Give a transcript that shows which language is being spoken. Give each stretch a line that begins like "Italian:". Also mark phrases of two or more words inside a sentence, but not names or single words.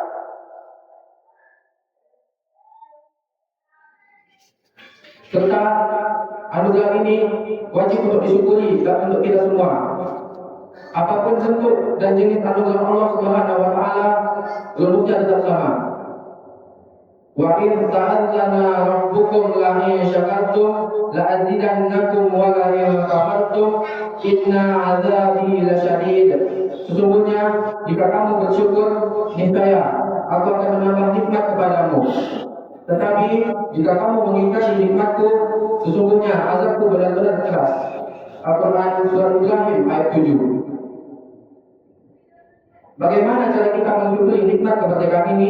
Indonesian: Serta anugerah ini wajib untuk disyukuri dan untuk kita semua. Apapun bentuk dan jenis anugerah Allah
Arabic: سبحانه وتعالى,
Indonesian: rumusnya tetap sama.
Arabic: وإن تأذن ربكم لئن شكرتم لأزيدنكم ولئن كفرتم إن عذابي لشديد.
Indonesian: Sesungguhnya jika kamu bersyukur, niscaya aku akan menambah nikmat kepadamu. Tetapi jika kamu mengingkari nikmatku, sesungguhnya azabku benar-benar keras. Al-Quran Surah Ibrahim ayat 7. Bagaimana cara kita mensyukuri nikmat kemerdekaan ini?